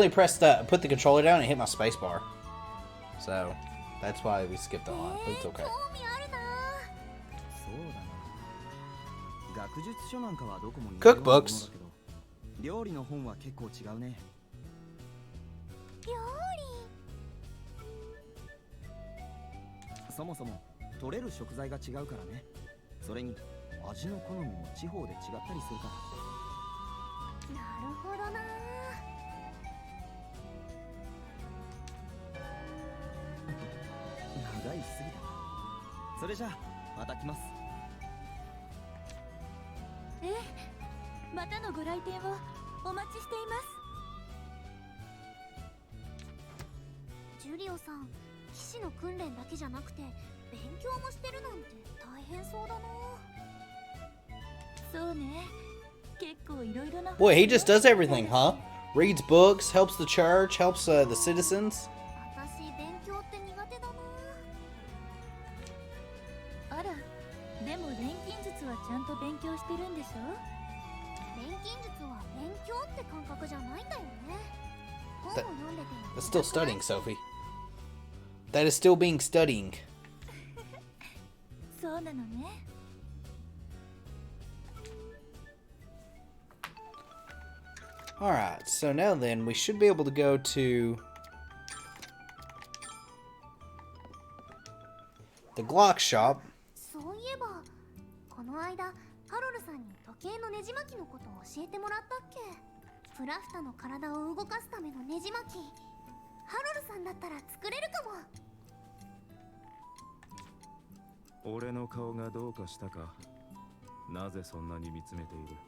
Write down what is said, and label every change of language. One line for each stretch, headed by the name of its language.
English: I accidentally put the controller down and hit my space bar. So, that's why we skipped the line. But it's okay.
Japanese: 興味あるな。そうだな。学術書なんかはどこも似
English: Cookbooks
Japanese: ようなものだけど、料理の本は結構違うね。料そもそも取れる食材が違うからね。それに味の好みも地方で違ったりするから。理。なるほどな。長いすぎた。それじゃあまた来ます。ええ、またのご来店をお待ちしていますジュリオさん、騎士の訓練だけじゃなくて勉強もしてるなんて大変そうだな。そうね、結構いろいろな
English: Boy, he just does everything, huh? Reads books, helps the church, helps the citizens.
Japanese: 私勉強って苦手だな。あら、でも錬金術はちゃんと勉強してるんでしょ。錬金術は勉強って感覚じゃないんだよね。本を読んでても
English: That's still studying, Sophie. That is still being studying.
Japanese: そうなのね。
English: Alright, so now then, we should be able to go to the Glock shop.
Japanese: そういえばこの間ハロルさんに時計のねじ巻きのことを教えてもらったっけ。プラフタの体を動かすためのねじ巻き、ハロルさんだったら作れるかも。俺の顔がどうかしたか。なぜそんなに見つめている。